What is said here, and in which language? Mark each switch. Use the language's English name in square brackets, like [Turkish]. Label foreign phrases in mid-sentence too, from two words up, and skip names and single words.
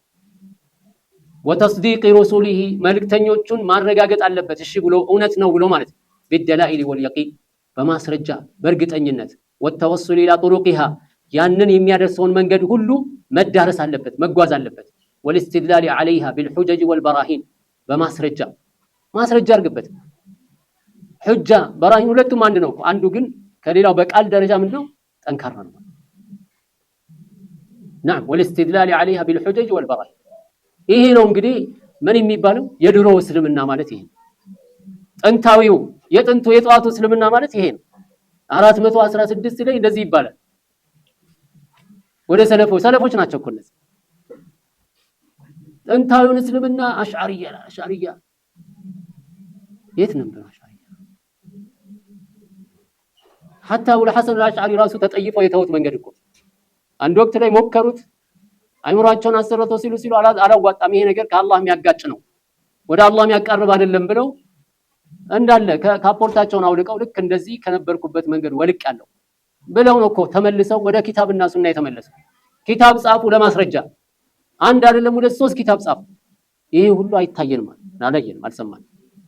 [Arabic] وتصديق رسله [Amharic] መልእክተኞቹን ማረጋገጥ አለበት እሺ ብሎ እውነት ነው ብሎ ማለት [Arabic] بالدلائل واليقين [Amharic] በማስረጃ በእርግጠኝነት [Arabic] والتوصل إلى طرقها [Amharic] ያንን የሚያደርሰውን መንገድ ሁሉ መዳረስ አለበት መጓዝ አለበት [Arabic] والاستدلال عليها بالحجج والبراهين [Amharic] በማስረጃ አርግበት [Arabic] حجة براهين [Amharic] ሁለቱም አንድ ነው አንዱ ግን ከሌላው በቃል ደረጃ ምንድነው ጠንካራ ነው [Arabic] نعم والاستدلال عليها بالحجج والبراهين [Amharic] ይሄ ነው እንግዲህ ምን የሚባለው የድሮ እስልምና ማለት ይሄ ጥንታዊው የጥንቱ የጧቱ እስልምና ማለት ይሄ ነው 416 ላይ እንደዚህ ይባላል ወደ ሰለፎች ናቸው እኮ እነዚህ ጥንታዊው እስልምና አሽዓሪያ የት ነበር አሽዓሪያ حتى አቡ الحسن الاشعري ራሱ ተጠይፈው የተውት መንገድ እኮ አንድ ወቅት ላይ ሞከሩት አይምሯቸውን አሰረተው ሲሉ አላዋጣም ይሄ ነገር ከአላህ የሚያጋጭ ነው ወደ አላህ የሚያቀርብ አይደለም ብለው እንዳለ ካፖርታቸውን አውልቀው ልክ እንደዚህ ከነበርኩበት መንገድ ወልቅ ያለው ብለው ነው እኮ ተመልሰው ወደ ኪታብና ሱና የተመለሰው ኪታብ ጻፉ ለማስረጃ አንድ አይደለም ወደ 3 ኪታብ ጻፉ ይሄ ሁሉ አይታየንም አላየንም አልሰማንም